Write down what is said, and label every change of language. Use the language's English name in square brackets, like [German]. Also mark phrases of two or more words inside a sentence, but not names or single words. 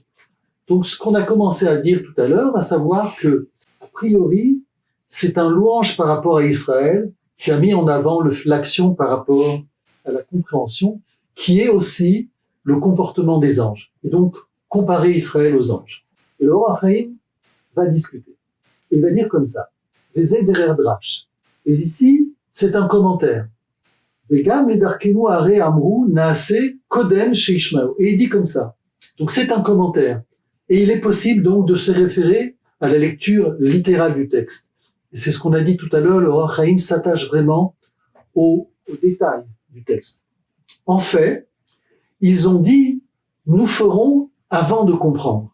[French] Donc ce qu'on a commencé à dire tout à l'heure, à savoir que, a priori, c'est un louange par rapport à Israël qui a mis en avant l'action par rapport à la compréhension, qui est aussi le comportement des anges. Et donc, comparer Israël aux anges. Et le Or HaChaim va discuter. Il va dire comme ça. [Hebrew] וזה דרך דרש. [French] Et ici, c'est un commentaire. [Hebrew] וגם לדרכנו הרי אמרו נעשה קודם שישמעו. [French] Et il dit comme ça. Donc c'est un commentaire. Et il est possible donc de se référer à la lecture littérale du texte. Et c'est ce qu'on a dit tout à l'heure, le Or HaChaim s'attache vraiment aux détails du texte. En fait, ils ont dit, nous ferons avant de comprendre.